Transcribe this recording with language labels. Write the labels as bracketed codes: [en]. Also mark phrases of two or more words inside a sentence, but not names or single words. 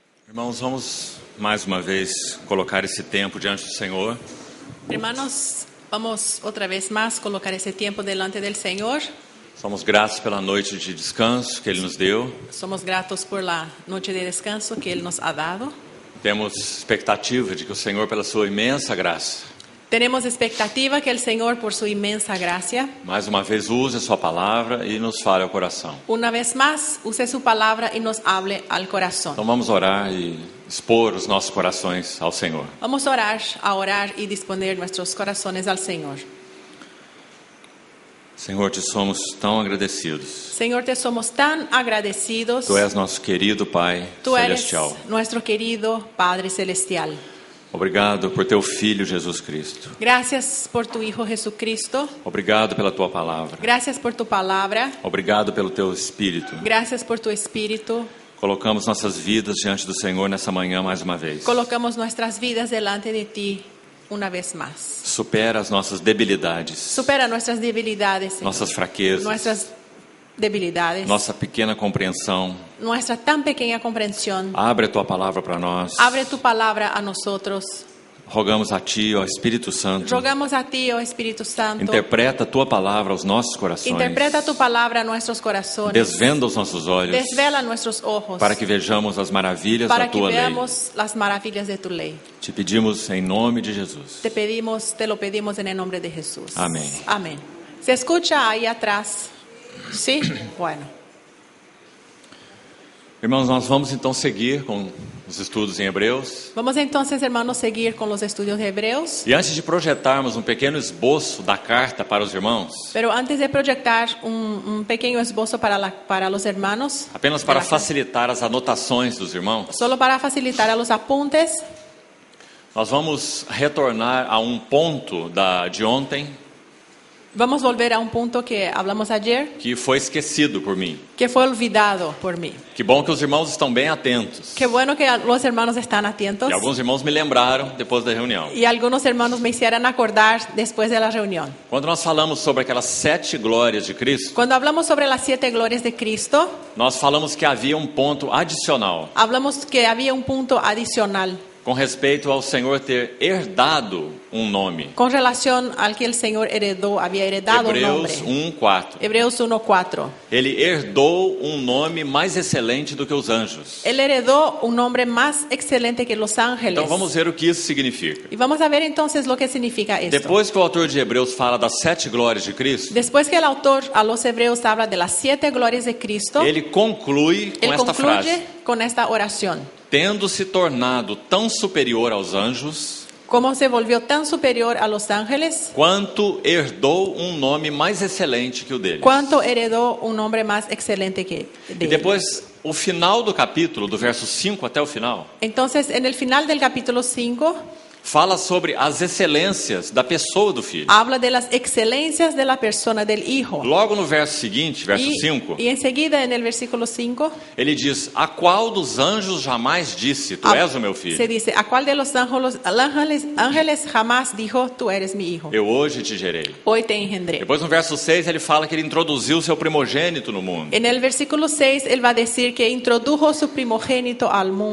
[pt] Irmãos, vamos mais uma vez colocar esse tempo diante do Senhor. [es] Hermanos, vamos otra vez más colocar ese tiempo delante del Señor. [pt] Somos gratos pela noite de descanso que Ele nos deu. [es] Somos gratos por la noche de descanso que Él nos ha dado. [pt] Temos expectativa de que o Senhor, pela sua imensa graça, [es] Tenemos expectativa que el Señor, por su inmensa gracia, [pt] mais uma vez use a sua palavra e nos fale ao coração. [es] una vez más use su palabra y nos hable al corazón. [pt] Então vamos orar e expor os nossos corações ao Senhor. [es] Vamos a orar y disponer nuestros corazones al Señor. [pt] Senhor, te somos tão agradecidos. [es] Señor, te somos tan agradecidos. [pt] Tu és nosso querido Pai [es] Tú eres [pt] Celestial. [es] nuestro querido Padre Celestial. [pt] Obrigado por teu Filho Jesus Cristo. [es] Gracias por tu Hijo Jesucristo. [pt] Obrigado pela tua palavra. [es] Gracias por tu palabra. [pt] Obrigado pelo teu Espírito. [es] Gracias por tu Espíritu. [pt] Colocamos nossas vidas diante do Senhor nessa manhã mais uma vez. [es] Colocamos nuestras vidas delante de ti una vez más. [pt] Supera as nossas debilidades, [es] Supera nuestras debilidades, Señor. [pt] nossas fraquezas, [es] Nuestras debilidades, [pt] nossa pequena compreensão. [es] nuestra tan pequeña comprensión. [pt] Abre a tua palavra para nós. [es] Abre tu palabra a nosotros. [pt] Rogamos a ti, ó Espírito Santo, [es] Rogamos a ti, oh Espíritu Santo. [pt] interpreta a tua palavra aos nossos corações. [es] Interpreta tu palabra a nuestros corazones. [pt] Desvenda os nossos olhos [es] Desvela nuestros ojos. [pt] para que vejamos as maravilhas para da que tua lei. [es] veamos las maravillas de tu ley. [pt] Te pedimos em nome de Jesus. [es] Te lo pedimos en el nombre de Jesús. Amén. Amén. ¿Se escucha ahí atrás? ¿Sí? Bueno. [pt] Irmãos, nós vamos então seguir com os estudos em Hebreus. [es] Vamos entonces, hermanos, seguir con los estudios de Hebreos. [pt] E antes de projetarmos um pequeno esboço da carta para os irmãos, [es] Pero antes de proyectar un pequeño esbozo para los hermanos, [pt] apenas de para [es] la carta, [pt] facilitar as anotações dos irmãos, [es] solo para facilitar a los apuntes, [pt] nós vamos retornar a um ponto de ontem [es] vamos a volver a un punto que hablamos ayer, [pt] que foi esquecido por mim. [es] que fue olvidado por mí. [pt] Que bom que os irmãos estão bem atentos. [es] Qué bueno que los hermanos están atentos. [pt] E alguns irmãos me lembraram depois da reunião. [es] Y algunos hermanos me hicieron acordar después de la reunión. [pt] Quando nós falamos sobre aquelas 7 glórias de Cristo, [es] Cuando hablamos sobre las 7 glorias de Cristo, [pt] nós falamos que havia um ponto adicional [es] hablamos que había un punto adicional [pt] com respeito ao Senhor ter herdado um nome. [es] con relación al que el Señor había heredado un nombre. [pt] Hebreus 1:4. [es] Hebreos 1:4. [pt] Ele herdou um nome mais excelente do que os anjos. [es] Él heredó un nombre más excelente que los ángeles. [pt] Então vamos ver o que isso significa. [es] Y vamos a ver entonces lo que significa esto. [pt] Depois que o autor de Hebreus fala das 7 glórias de Cristo, [es] Después que el autor a los hebreos habla de las 7 glorias de Cristo, [pt] ele conclui com [es] él esta concluye frase: con esta oración. [pt] tendo se tornado tão superior aos anjos, [es] Como se volvió tan superior a los ángeles, [pt] quanto herdou um nome mais excelente que o deles. [es] cuánto heredó un nombre más excelente que de [pt] E [es] él. [pt] depois, o final do capítulo, do verso 5 até o final, [es] Entonces, en el final del capítulo 5, [pt] fala sobre as excelências da pessoa do Filho. [es] habla de las excelencias de la persona del Hijo. [pt] Logo no verso seguinte, verso 5, [es] Y enseguida, en el versículo 5, [pt] ele diz: a qual dos anjos jamais disse, tu és o meu [es] se [pt] filho? [es] dice: ¿a cuál de los ángeles jamás dijo, tú eres mi hijo? [pt] Eu hoje te gerei. [es] Hoy te engendré. [pt] Depois no verso 6 ele fala que ele introduziu o seu primogênito no mundo. [es] En el versículo 6, él va a decir que introdujo su primogénito al mundo.